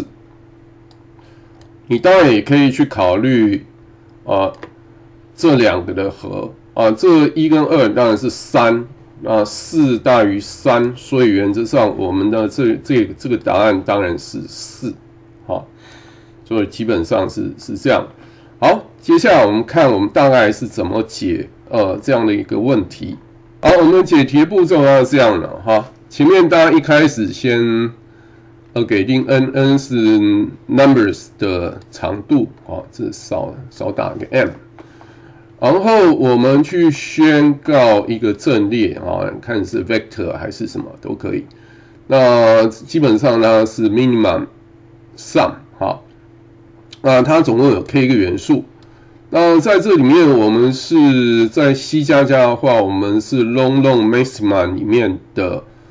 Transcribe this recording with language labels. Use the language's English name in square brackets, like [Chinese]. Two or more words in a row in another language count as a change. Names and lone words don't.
[Chinese] 你當然也可以去考慮這兩個的和這1跟2當然是34大於3，所以原則上我們的這個答案當然是4所以基本上是這樣。好，接下來我們看我們大概是怎麼解這樣的一個問題。好，我們解題的步驟是這樣的前面大家一開始先給定 n 是 numbers 的長度這少打個 m。然後我們去宣告一個陣列看是 vector 還是什麼都可以。那基本上呢是 [English] minimum sum [Chinese] 那它總共有 k 個元素。那在這裡面我們是在 C++ 的話，我們是 [English] long maxima [Chinese] 裡面的